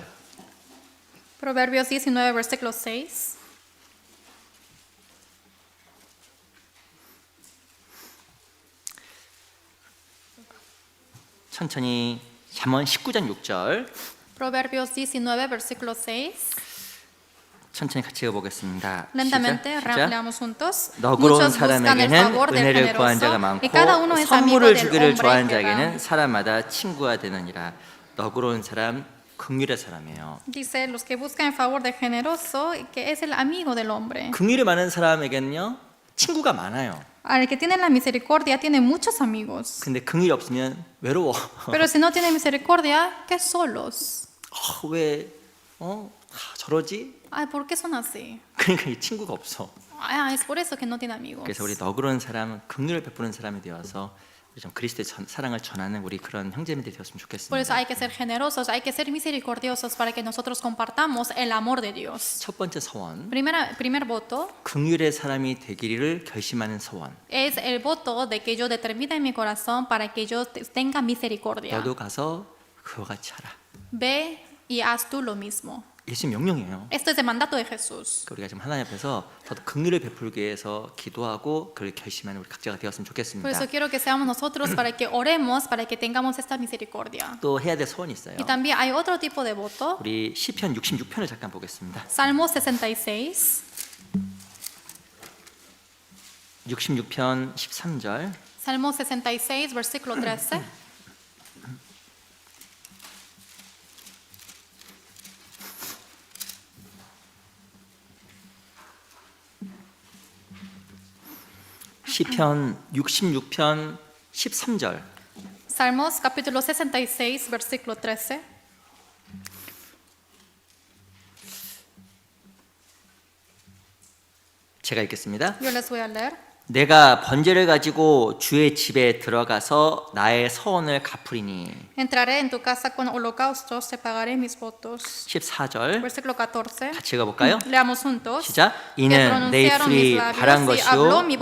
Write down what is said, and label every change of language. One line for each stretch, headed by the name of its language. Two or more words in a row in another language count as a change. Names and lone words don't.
Spanish: Proverbios 19, versículo 6.
Korean: 천천히 잠언 19장 6절.
Spanish: Proverbios 19, versículo 6.
Korean: 천천히 같이 읽어보겠습니다.
Spanish: Lentamente
Korean: 시작.
Spanish: leamos juntos.
Korean: 너그러운
Spanish: Muchos buscan el
Korean: 사람에게는
Spanish: favor del
Korean: 은혜를 구한 자가
Spanish: generoso
Korean: 많고
Spanish: y cada uno es amigo
Korean: 선물을
Spanish: del
Korean: 주기를
Spanish: hombre
Korean: 좋아하는
Spanish: que da.
Korean: 자에게는 사람마다 친구가 되느니라. 너그러운 사람 긍휼의 사람이에요.
Spanish: Dice, los que buscan el favor del generoso, que es el amigo del hombre.
Korean: 긍휼이 많은 사람에게는요 친구가 많아요.
Spanish: Al que tiene la misericordia tiene muchos amigos.
Korean: 근데 긍휼이 없으면 외로워.
Spanish: Pero si no tiene misericordia, ¿qué solos?
Korean: 왜 저러지?
Spanish: Ay, ¿por qué son así?
Korean: 그러니까 이 친구가 없어.
Spanish: Ah, es por eso que no tiene amigos.
Korean: 그래서 우리 너그러운 사람은 긍휼을 베푸는 사람이 되어서 우리 좀 그리스도의 사랑을 전하는 우리 그런 형제님들이 되었으면
Spanish: Por eso
Korean: 좋겠습니다.
Spanish: hay que ser generosos, hay que ser misericordiosos para que nosotros compartamos el amor de Dios.
Korean: 첫 번째 서원,
Spanish: Primer voto
Korean: 긍휼의 사람이 되기를 결심하는 서원.
Spanish: es el voto de que yo determine en mi corazón para que yo tenga misericordia.
Korean: 너도 가서 그와 같이 하라.
Spanish: Ve y haz tú lo mismo.
Korean: 예수 명령이에요.
Spanish: Esto es el mandato de Jesús.
Korean: 우리가 지금 하나님 앞에서 더 긍휼을 베풀기 위해서 기도하고 그를 결심하는 우리 각자가 되었으면
Spanish: Por
Korean: 좋겠습니다.
Spanish: eso quiero que seamos nosotros para que oremos, para que tengamos esta misericordia.
Korean: 또 해야 될 소원이 있어요.
Spanish: Y también hay otro tipo de voto.
Korean: 우리 시편 66편을 잠깐 보겠습니다.
Spanish: Salmo 66.
Korean: 66편 13절.
Spanish: Salmo 66, versículo 13.
Korean: 시편 66편 13절.
Spanish: Salmos capítulo 66, versículo 13.
Korean: 제가 읽겠습니다.
Spanish: Yo les voy a leer.
Korean: 내가 번제를 가지고 주의 집에 들어가서 나의 서원을 갚으리니.
Spanish: Entraré en tu casa con holocaustos, te pagaré mis votos.
Korean: 14절
Spanish: Versículo 14.
Korean: 같이 읽어볼까요?
Spanish: Leamos juntos.
Korean: 시작.
Spanish: Que
Korean: 이는 내
Spanish: pronunciaron mis
Korean: 입술이
Spanish: labios
Korean: 바란
Spanish: y
Korean: 것이요
Spanish: habló mi